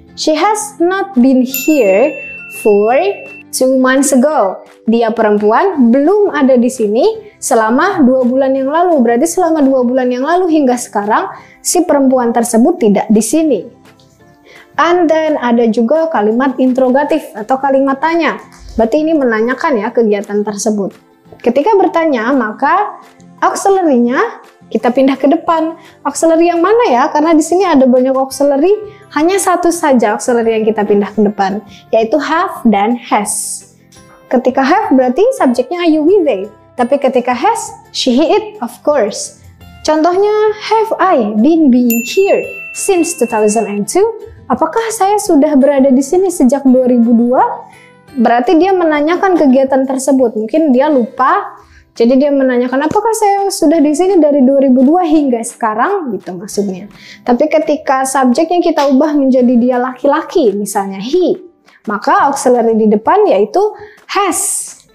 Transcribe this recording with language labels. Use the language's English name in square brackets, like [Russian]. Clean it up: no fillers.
[English] She has not been here for 2 months ago. [Indonesian] Dia perempuan belum ada di sini selama 2 bulan yang lalu. Berarti selama 2 bulan yang lalu hingga sekarang si perempuan tersebut tidak di sini. And then ada juga kalimat interrogatif atau kalimat tanya. Berarti ini menanyakan ya kegiatan tersebut. Ketika bertanya maka auxiliary-nya kita pindah ke depan. Auxiliary yang mana ya? Karena di sini ada banyak auxiliary, hanya satu saja auxiliary yang kita pindah ke depan, yaitu have dan has. Ketika have berarti subjeknya are you, we, they. Tapi ketika has, she, he, it, of course. [English] Contohnya, have I been being here since 2002? [Indonesian] Apakah saya sudah berada di sini sejak 2002? Berarti dia menanyakan kegiatan tersebut. Mungkin dia lupa. Jadi dia menanyakan apakah saya sudah di sini dari 2002 hingga sekarang gitu maksudnya. Tapi ketika subjeknya kita ubah menjadi dia laki-laki misalnya he, maka auxiliary di depan yaitu has.